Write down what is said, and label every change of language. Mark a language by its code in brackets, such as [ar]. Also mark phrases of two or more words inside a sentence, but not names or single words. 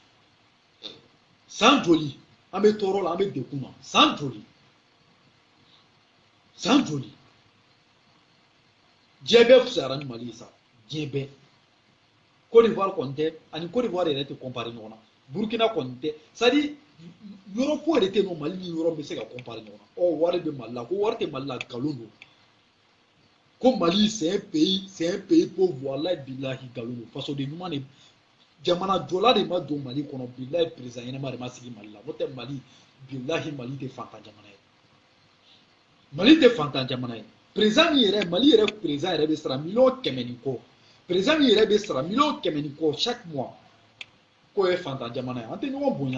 [bm] san joli an bɛ tɔɔrɔ la an bɛ dekun na san joli diɲɛ bɛɛ fisayara ni mali ye sa diɲɛ bɛɛ Côte d'Ivoire kɔni tɛ ani Côte d'Ivoire yɛrɛ tɛ comparer ɲɔgɔn na Burkina kɔni tɛ [fr] c'est à dire [bm] yɔrɔ ko yɛrɛ tɛ yen nɔ mali ni yɔrɔ bɛ se ka comparer ɲɔgɔn na ɔ wari bɛ mali la ko wari tɛ mali la nkalon don ko mali [fr] c'est un pays pauvre [ar] wallahi billahi [bm] nkalon don fasoden ɲuman de jamana jɔla de ma don mali kɔnɔ billahi président ɲɛnama de ma sigi mali la n'o tɛ mali billahi mali tɛ fantan jamana ye mali tɛ fantan jamana ye président min yɛrɛ mali yɛrɛ président yɛrɛ bɛ sara miliyɔn 100 ni kɔ président min yɛrɛ bɛ sara miliyɔn 100 ni kɔ [fr] chaque mois [bm] k'o ye fantan jamana ye an tɛ ɲɔgɔn